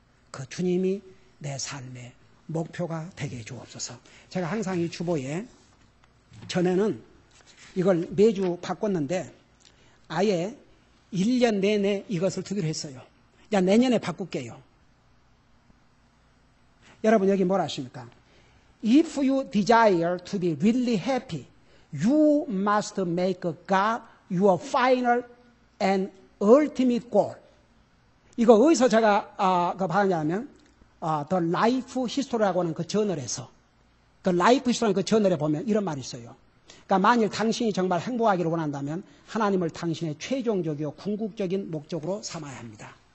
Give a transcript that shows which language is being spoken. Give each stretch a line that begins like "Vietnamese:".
Korean: 그 주님이 내 삶의 목표가 되게 해주옵소서. 제가 항상 이 주보에 전에는 이걸 매주 바꿨는데 아예 1년 내내 이것을 두기로 했어요. 야, 내년에 바꿀게요. 여러분 여기 뭐라 하십니까?
English: If you desire to be really happy, you must make God your final and ultimate goal.
Korean: 이거 어디서 제가 그 봤냐면 The Life History라고 하는 그 저널에서 The Life History라는 그 저널에 보면 이런 말이 있어요. 그러니까 만일 당신이 정말 행복하기를 원한다면 하나님을 당신의 최종적이고 궁극적인 목적으로 삼아야 합니다.